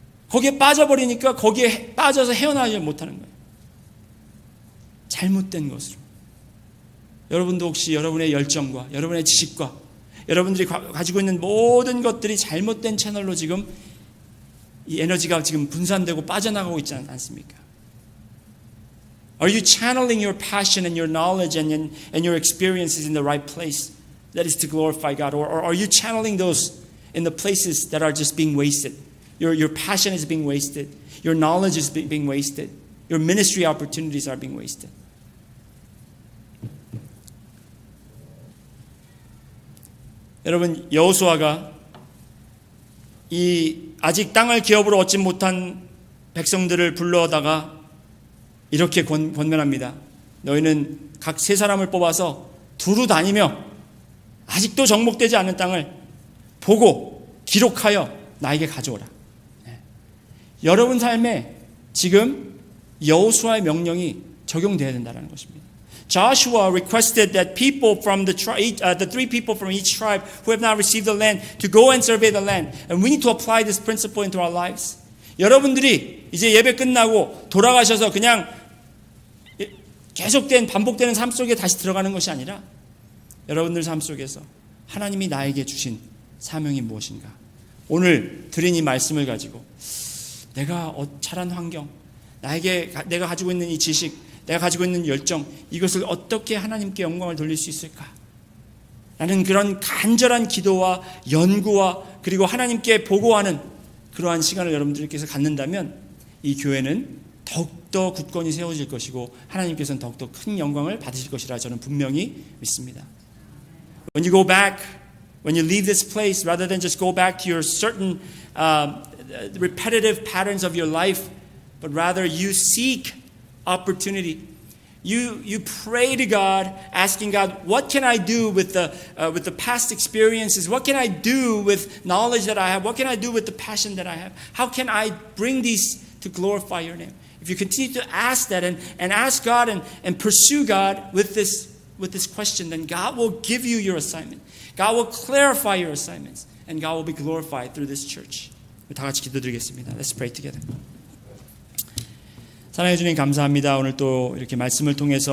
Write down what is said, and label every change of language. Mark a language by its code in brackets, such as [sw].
[ko] 거기에 빠져버리니까 거기에 빠져서 헤어나지 못하는 거예요. 잘못된 것으로. 여러분도 혹시 여러분의 열정과 여러분의 지식과 여러분들이 가지고 있는 모든 것들이 잘못된 채널로 지금 이 에너지가 지금 분산되고 빠져나가고 있지 않습니까? [en] Are you channeling your passion and your knowledge and your experiences in the right place? That is to glorify God. Or are you channeling those in the places that are just being wasted? Your passion is being wasted. Your knowledge is being wasted. Your ministry opportunities are being wasted. [ko] 여러분, 여호수아가 이 아직 땅을 기업으로 얻지 못한 백성들을 불러다가 이렇게 권면합니다. 너희는 각 세 사람을 뽑아서 두루 다니며 아직도 정복되지 않은 땅을 보고 기록하여 나에게 가져오라. 여러분 삶에 지금 여호수아의 명령이 적용돼야 된다는 것입니다. [en] Joshua requested that people from the three people from each tribe who have not received the land to go and survey the land. And we need to apply this principle into our lives. [ko] 여러분들이 이제 예배 끝나고 돌아가셔서 그냥 계속된 반복되는 삶 속에 다시 들어가는 것이 아니라 여러분들 삶 속에서 하나님이 나에게 주신 사명이 무엇인가? 오늘 드린 이 말씀을 가지고 내가 자란 환경, 내가 가지고 있는 이 지식, 내가 가지고 있는 열정, 이것을 어떻게 하나님께 영광을 돌릴 수 있을까? 라는 그런 간절한 기도와 연구와 그리고 하나님께 보고하는 그러한 시간을 여러분들께서 갖는다면 이 교회는 더욱더 굳건히 세워질 것이고 하나님께서는 더욱더 큰 영광을 받으실 것이라 저는 분명히 믿습니다. [en] When you go back, when you leave this place, rather than just go back to your certain repetitive patterns of your life, but rather you seek opportunity. You pray to God, asking God, what can I do with the past experiences? What can I do with knowledge that I have? What can I do with the passion that I have? How can I bring these to glorify your name? If you continue to ask that and ask God and pursue God with with this question, then God will give you your assignment. God will clarify your assignments. And God will be glorified through this church. [ko] 다 같이 기도드리겠습니다. [en] Let's pray together. [ko] 사랑해 주님 감사합니다. 오늘 또 이렇게 말씀을 통해서